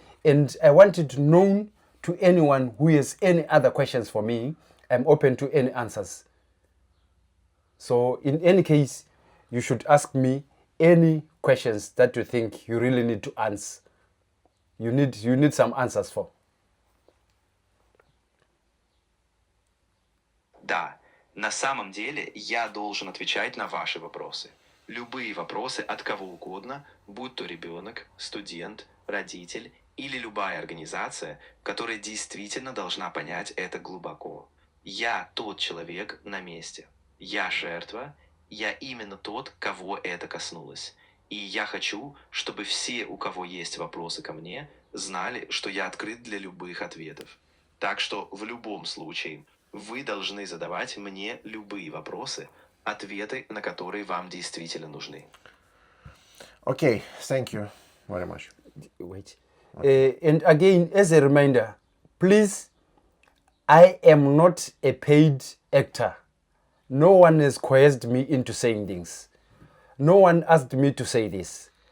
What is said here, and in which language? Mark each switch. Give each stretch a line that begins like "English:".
English: And I wanted to know to anyone who has any other questions for me. I'm open to any answers. So in any case, you should ask me any questions that you think you really need to answer. You need some answers for.
Russian: Да, на самом деле я должен отвечать на ваши вопросы. Любые вопросы от кого угодно, будь то ребенок, студент, родитель или любая организация, которая действительно должна понять это глубоко. Я тот человек на месте. Я жертва, я именно тот, кого это коснулось. И я хочу, чтобы все, у кого есть вопросы ко мне, знали, что я открыт для любых ответов. Так что в любом случае вы должны задавать мне любые вопросы, ответы на которые вам действительно нужны.
English: Okay, thank you very much. Wait. And again, as a reminder, please, I am not a paid actor. No one has coerced me into saying things. No one asked me to say this.